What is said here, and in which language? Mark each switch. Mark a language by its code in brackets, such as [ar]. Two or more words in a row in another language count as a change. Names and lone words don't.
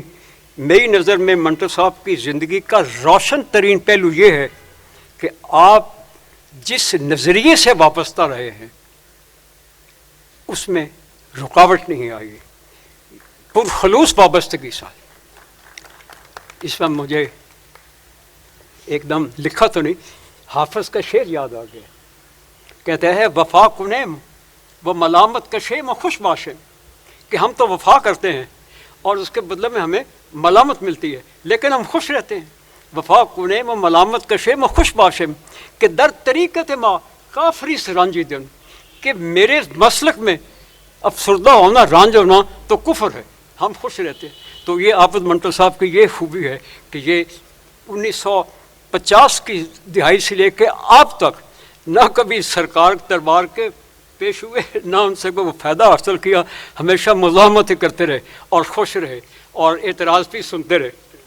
[ur] میری نظر میں منٹو صاحب کی زندگی کا روشن ترین پہلو یہ ہے کہ آپ جس نظریے سے وابستہ رہے ہیں اس میں رکاوٹ نہیں آئی، پرخلوص وابستگی سے۔ اس میں مجھے ایک دم لکھا تو نہیں، حافظ کا شعر یاد آ گیا، کہتا ہے [fa] وفا کنیم و ملامت کشیم و خوش باشم، [ur] کہ ہم تو وفا کرتے ہیں اور اس کے بدلے میں ہمیں ملامت ملتی ہے لیکن ہم خوش رہتے ہیں۔ [fa] وفا کنیم و ملامت کشیم و خوش باشم، کہ در طریقت ما کافری سرانجی دن، [ur] کہ میرے مسلک میں افسردہ ہونا، رانج ہونا تو کفر ہے، ہم خوش رہتے ہیں۔ تو یہ عابد منٹو صاحب کی یہ خوبی ہے کہ یہ 1950 کی دہائی سے لے کے اب تک نہ کبھی سرکار دربار کے پیش ہوئے، نہ ان سے کوئی فائدہ حاصل کیا، ہمیشہ مزاحمت کرتے رہے اور خوش رہے اور اعتراض بھی سنتے رہے۔